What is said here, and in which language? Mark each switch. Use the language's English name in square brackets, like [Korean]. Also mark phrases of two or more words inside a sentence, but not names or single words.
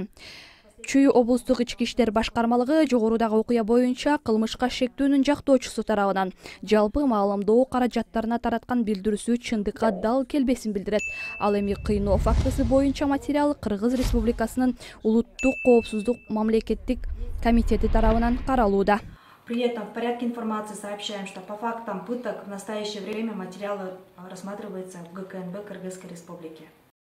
[Kyrgyz] Чүй облустук ички иштер башкармалыгы жогорудагы окуя боюнча кылмышка шектүүнүн жактоочусу тарабынан жалпы маалымдоо каражаттарына тараткан билдирүүсү чындыкка дал келбесин билдирет. Ал эми кыйноо фактысы боюнча материал Кыргыз Республикасынын улуттук коопсуздук мамлекеттик комитети тарабынан каралууда. [Russian] При этом в порядке информации сообщаем, что по фактам пыток в настоящее время материалы рассматриваются в ГКНБ Кыргызской Республики.